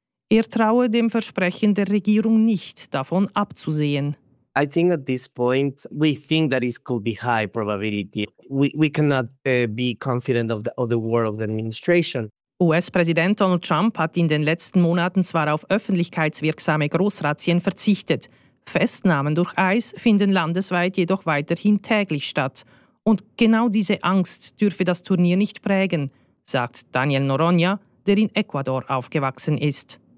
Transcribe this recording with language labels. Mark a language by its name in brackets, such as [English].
[German] Er traue dem Versprechen der Regierung nicht, davon abzusehen. [English] I think at this point we think that it could be high probability. We cannot be confident of the work of the administration. [German] US-Präsident Donald Trump hat in den letzten Monaten zwar auf öffentlichkeitswirksame Großrazzien verzichtet. Festnahmen durch ICE finden landesweit jedoch weiterhin täglich statt. Und genau diese Angst dürfe das Turnier nicht prägen, sagt Daniel Noronha, der in Ecuador aufgewachsen ist.